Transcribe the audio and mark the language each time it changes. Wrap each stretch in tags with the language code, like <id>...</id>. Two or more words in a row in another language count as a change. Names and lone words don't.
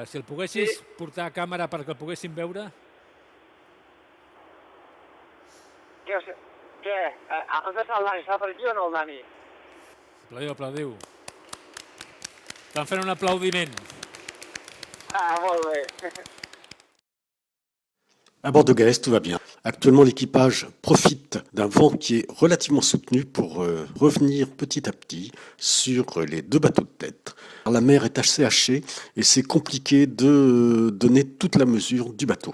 <ca>Si el poguessis portar a càmera perquè el poguessin veure... Què? El Dani està per aquí o no, el Dani? Aplaudiu. Estan fent un aplaudiment. Molt bé.</ca> <fr>À bord de Gaès, tout va bien. Actuellement, l'équipage profite d'un vent qui est relativement soutenu pour revenir petit à petit sur les deux bateaux de tête. La mer est assez hachée et c'est compliqué de donner toute la mesure du bateau.</fr>